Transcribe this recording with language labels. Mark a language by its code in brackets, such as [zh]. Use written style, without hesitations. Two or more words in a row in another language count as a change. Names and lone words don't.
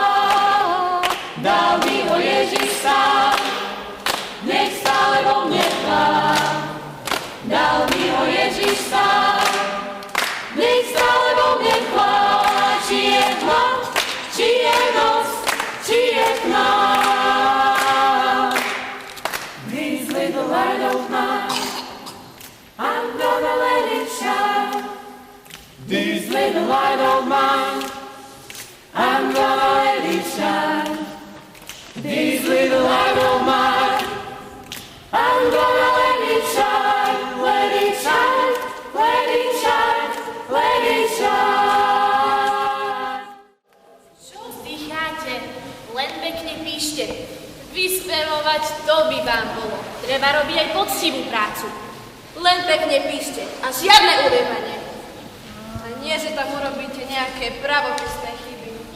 [sk] Dal mi ho Ježiš sám, nech stále vo mne plá. Dal mi ho Ježiš sám, nech stále vo mne plá. Či je tma, či je noc, či je tma. [en] These little light of mine, I'm gonna let it shine. This little light of mine, I'm gonna let it shine. This little light of mine, I'm gonna let it shine. Let it shine, let it shine, let it shine. [sk] Čo vzdycháte? Len pekne píšte. Vyspevovať to by vám bolo. Treba robiť aj poctivú prácu. Len pekne píšte a žiadne ulievanie. A nie, že tam urobíte nejaké pravopisné chyby.